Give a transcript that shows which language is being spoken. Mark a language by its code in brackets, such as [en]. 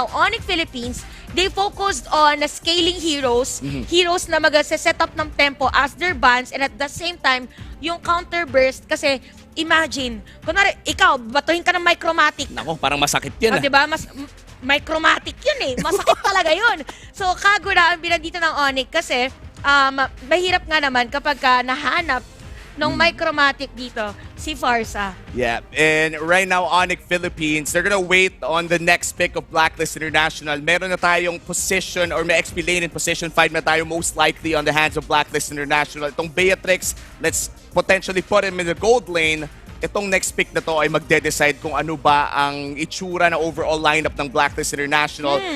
[en] Now, ONIC Philippines, they focused on scaling heroes, heroes na mag-set up ng tempo as their bans, and at the same time, yung counter burst, [tl] kasi imagine, kunwari, ikaw, batuhin ka ng micromatic. Nako, parang masakit yan. Diba? Micromatic yun eh. Masakit talaga yun. So, kagura ang binandito ng ONIC kasi mahirap nga naman kapag nahanap ng micromatic dito, si Farsa. [en] Yeah, and right now, ONIC Philippines, they're gonna wait on the next pick of BLACKLIST International. [tl] Meron na tayong [en] position or may XP lane in position 5 na tayo most likely on the hands of BLACKLIST International. Itong Beatrix, let's potentially put him in the gold lane. [tl] Itong next pick na to ay magde-decide kung ano ba ang itsura na overall lineup ng BLACKLIST International.